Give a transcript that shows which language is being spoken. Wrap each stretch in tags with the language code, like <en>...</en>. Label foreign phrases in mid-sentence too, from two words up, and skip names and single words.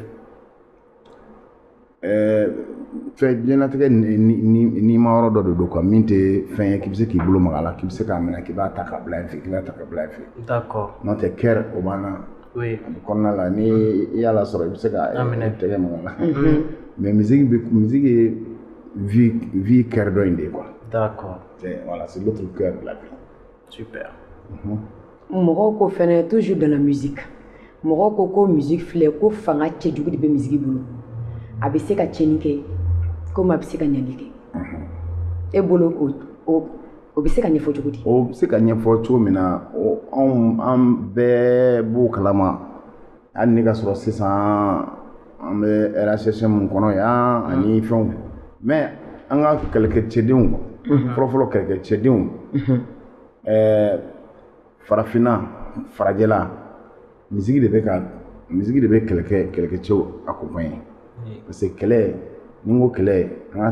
<bm>diɲɛlatigɛ ni ma yɔrɔ dɔ de don quoi min tɛ fɛn ye k'i bɛ se k'i bolo maga la k'i bɛ se k'a minɛ k'i b'a ta ka bila yen fɛ k'i b'a ta ka bila yen fɛ n'o tɛ cœur o b'an na kɔnɔna la ni i y'a lasɔrɔ i bɛ se ka tɛgɛ maga la</bm> <fr>mais musique</fr> <bm>ye</bm> <fr>vie cœur</fr> <bm>dɔ in de ye quoi</bm> <fr>voilà c'est l'autre cœur de la vie</fr> <bm>super mɔgɔw ko fɛnɛ</bm> <fr>toujours dans la musique</fr> <bm>mɔgɔw ko musique filɛ ko fanga cɛjugu de bɛ musique bolo a bɛ se ka tiɲɛni kɛ komi a bɛ se ka ɲɛli kɛ e bolo o bɛ se ka ɲɛfɔ cogo di o bɛ se ka ɲɛfɔ cogo min na an bɛɛ b'o kalama hali ni ka sɔrɔ sisan an bɛ RHCM mun kɔnɔ yan ani fɛnw mais an ka kɛlɛkɛcɛdenw fɔlɔfɔlɔ kɛlɛkɛcɛdenw farafinna farajɛla musique de bɛ kɛlɛkɛcɛw</bm> <fr>accompagner parce que</fr> <bm>kɛlɛ ni ko kɛlɛ an ka</bm>